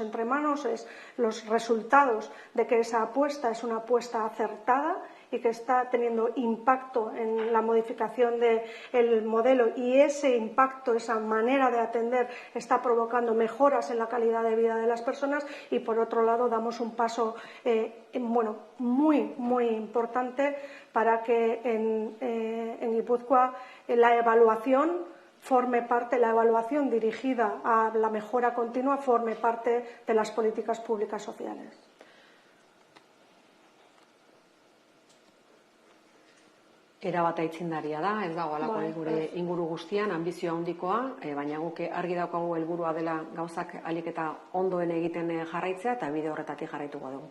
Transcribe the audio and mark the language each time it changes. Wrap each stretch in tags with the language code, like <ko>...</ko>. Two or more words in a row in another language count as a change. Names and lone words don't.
<es>entre manos es los resultados de que esa apuesta es una apuesta acertada y que está teniendo impacto en la modificación del modelo y ese impacto, esa manera de atender está provocando mejoras en la calidad de vida de las personas y por otro lado damos un paso muy importante para que en Guipúzcoa la evaluación la evaluación dirigida a la mejora continua forme parte de las políticas públicas sociales.</es> <eu>Erabata aitzindaria da, ez dago alako gure inguru guztian, ambizioa handikoa, baina guk argi daukagu helburua dela gauzak ahalik eta ondoen egiten jarraitzea eta bide horretatik jarraituko dugu.</eu>